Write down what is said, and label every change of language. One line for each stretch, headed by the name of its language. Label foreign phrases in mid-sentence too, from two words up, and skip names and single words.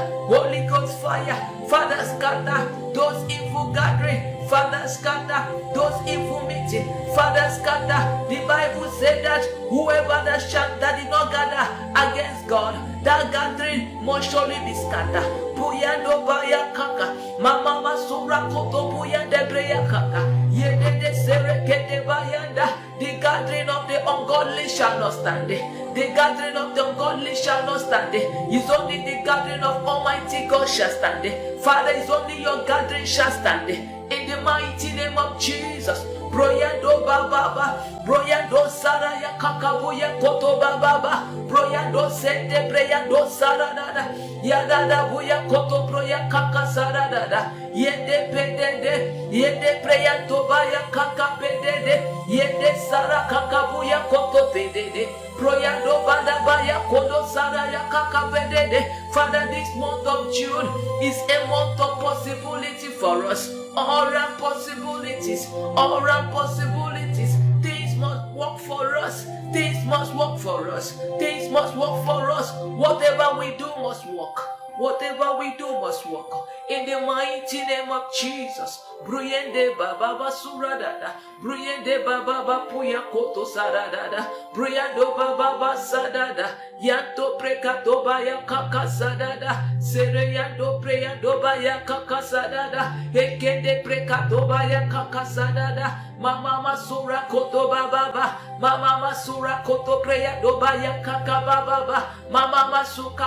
English: Holy Ghost fire. Father, scatter those evil gatherings. Father, scatter those evil meetings. Father, scatter. The Bible said that whoever that did not gather against God, that gathering must surely be scattered. Puyando baya kaka. Mama masura koto puyande breya kaka. Yedede serekete bayanda. The gathering of the ungodly shall not stand. The gathering of the ungodly shall not stand. It's only the gathering of Almighty God shall stand. Father, it's only your gathering shall stand. In the mighty name of Jesus. Broyando baba, broyando saraya kakabuya koto baba, broyando sente breyando saradada, yadada buya koto broya kaka saradada, yende pedede, yende breyando baya kaka pedede, yende sara kakabuya koto pedede, broyando banda baya kodo saraya kaka pedede. Father, this month of June is a month of possibility for us. All our possibilities, things must work for us, things must work for us, things must work for us. Whatever we do must work, whatever we do must work. In the mighty name of Jesus. Bruyende baba suradada, bruyende baba puya koto saradada, bruyando baba sadada, yanto prekato baya kaka sadada, sereyando preyando baya kaka sadada, ekende prekato baya kaka sadada, mama masura koto baba, mama masura koto preyando baya kaka baba, mama masuka